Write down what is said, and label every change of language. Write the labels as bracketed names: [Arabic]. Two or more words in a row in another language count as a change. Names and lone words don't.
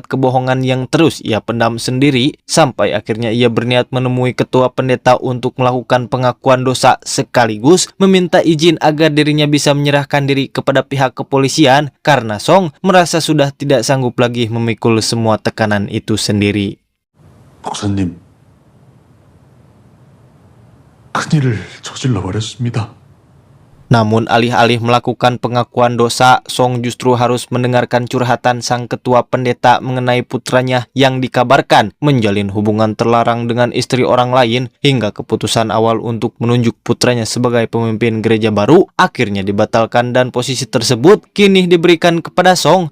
[Indonesian] kebohongan yang terus ia pendam sendiri, sampai akhirnya ia berniat menemui ketua pendeta untuk melakukan pengakuan dosa sekaligus meminta izin agar dirinya bisa menyerahkan diri kepada pihak kepolisian karena Song merasa sudah tidak sanggup lagi memikul semua tekanan itu sendiri. [Korean] 목사님, 큰일을 저질러 버렸습니다. [Indonesian] Namun alih-alih melakukan pengakuan dosa, Song justru harus mendengarkan curhatan sang ketua pendeta mengenai putranya yang dikabarkan menjalin hubungan terlarang dengan istri orang lain, hingga keputusan awal untuk menunjuk putranya sebagai pemimpin gereja baru akhirnya dibatalkan dan posisi tersebut kini diberikan kepada Song.